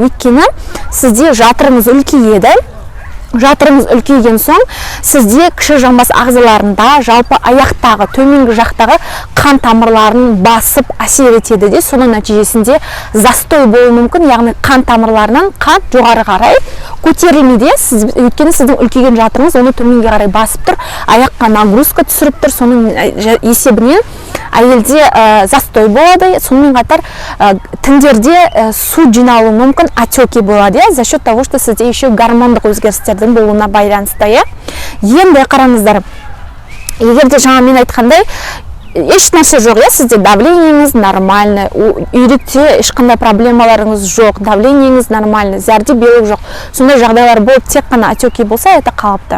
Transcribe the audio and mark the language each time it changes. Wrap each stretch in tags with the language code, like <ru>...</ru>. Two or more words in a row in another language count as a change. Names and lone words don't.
<kk>Өйткені сізде жатырыңыз үлкейеді. Жатырыңыз үлкейген соң, сізде кіші жамбас ағзаларында, жалпы аяқтағы, төменгі жақтағы қан тамырларын басып әсер етеді де, соның нәтижесінде застой болуы мүмкін, яғни қан тамырларынан қан жоғары қарай көтерілмейді. Өйткені сіздің үлкейген жатырыңыз оны төменге қарай басып тұр, аяққа нагрузка түсіріп тұр, соның есебінен әйелде застой болады, сонымен қатар тіндерде су жиналуы мүмкін, отеки болады,</kk> <ru>за счет того, что</ru> <kk>сізде еще гормондық өзгерістердің болуына байланысты. Енді қараңыздар, егер де жаңа мен айтқандай, еш нәрсе жоқ, сізде давлениеңіз нормальный, үйректе ешқандай проблемаларыңыз жоқ, давлениеңіз нормальный, зәрде белок жоқ, сондай жағдайлар болып, тек қана отеки болса, это қалыпты.</kk>